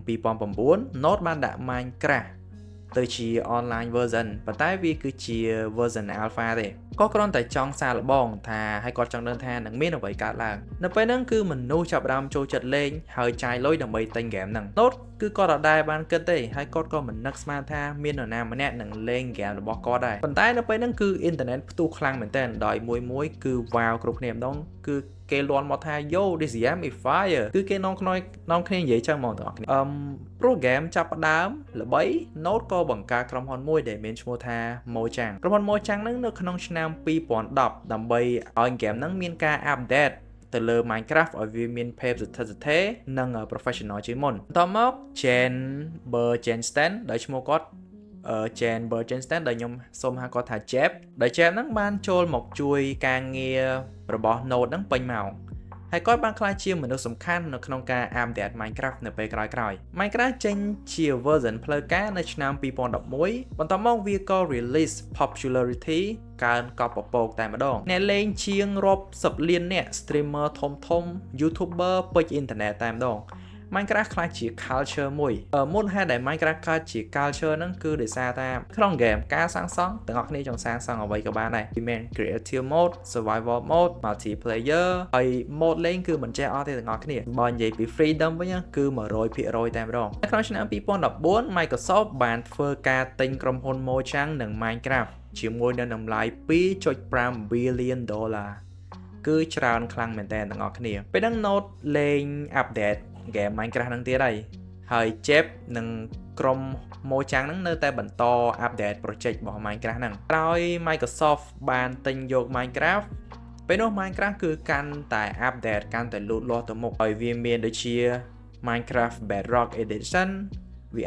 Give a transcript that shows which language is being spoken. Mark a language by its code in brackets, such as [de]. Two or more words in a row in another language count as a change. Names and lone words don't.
[km] 2009 Note បានដាក់ Minecraft ទៅជា [en] online version [km] ប៉ុន្តែវាគឺជា [en] version alpha [km] ទេគាត់គ្រាន់តែចង់សាកល្បងថាហើយគាត់ចង់ដឹងថានឹងមានអ្វីកើតឡើងនៅពេលហ្នឹងគឺមនុស្សចាប់ផ្ដើម ចូលចិត្តលេងហើយចាយលុយដើម្បីទិញហ្គេមហ្នឹង Note គឺគាត់អត់ដែរបានគិតទេហើយគាត់ក៏មិននឹកស្មានថាមាននរណាម្នាក់នឹង លេងហ្គេមរបស់គាត់ដែរប៉ុន្តែនៅពេលហ្នឹងគឺអ៊ីនធឺណិតផ្ទុះខ្លាំងមែនទែនដោយមួយគឺវ៉ាវគ្រប់គ្នាម្ដងគឺគេលាន់មកថា [en] Yo this game is fire [km] គឺគេនាំគ្នានិយាយចឹងហ្មងបងប្អូនព្រោះហ្គេមចាប់ផ្ដើមល្បី Note ក៏បង្កើតក្រុមហ៊ុនមួយដែលមានឈ្មោះថា Mojang ក្រុមហ៊ុន Mojang ហ្នឹងនៅក្នុងឆ្នាំ2010ដើម្បីឲ្យហ្គេមហ្នឹងមានការ update ទៅលើ Minecraft ឲ្យវាមានភាពស្ថិតស្ថេរនិង professional ជាងមុនបន្ទាប់មក Jen Bergensten ដោយឈ្មោះគាត់ Jen Bergensten ដែលខ្ញុំសូមហៅគាត់ថា Jeb ដែល Jeb ហ្នឹងបានចូលមកជួយការងាររបស់ Node ហ្នឹងពេញម៉ោងហើយគាត់បានក្លាយជាមនុស្សសំខាន់នៅក្នុងការ update Minecraft នៅ ពេលក្រោយ Minecraft ចេញជា version ផ្លូវការនៅឆ្នាំ2011បន្ទាប់មកវាក៏ [en] release popularity [km] កើនកប់ពពកតែម្ដងអ្នកលេងជា ងរាប់សិបលានអ្នក streamer ធំ YouTuber ពេញអ៊ីនធឺណិតតែម្ដងMinecraft ខ្លះជា culture មួយមូលហេតុដែល Minecraft កើតជា culture ហ្នឹងគឺដោយសារថាក្នុង game ការសាងសង់ទាំងអស់គ្នាចង់សាងសង់អ្វីក៏បានដែរវាមាន [en] creative mode survival mode multiplayer [km] ហើយ mode លេងគឺមិនចេះអស់ទេទាំងអស់គ្នាបើនិយាយពី freedom វិញគឺ 100% តែម្ដងនៅក្នុងឆ្នាំ2014 Microsoft បានធ្វើការទិញក្រុមហ៊ុន Mojang និង Minecraft ជាមួយនឹងតម្លៃ $2.5 billion គឺច្រើនខ្លាំងមែនតើទាំងអស់គ្នាពេលហ្នឹង Note លេង [en] update game [km] Minecraft ហ្នឹងទៀតហើយ Jeb និងក្រុម Mojang ហ្នឹងនៅតែបន្ត [en] update project [km] របស់ Minecraft ហ្នឹងក្រោយ Microsoft បានទិញយក Minecraft ពេលនោះ Minecraft គឺកាន់តែ update កាន់តែលូតលាស់ទៅមុខហើយវាមានដូចជា Minecraft Bedrock Edition វា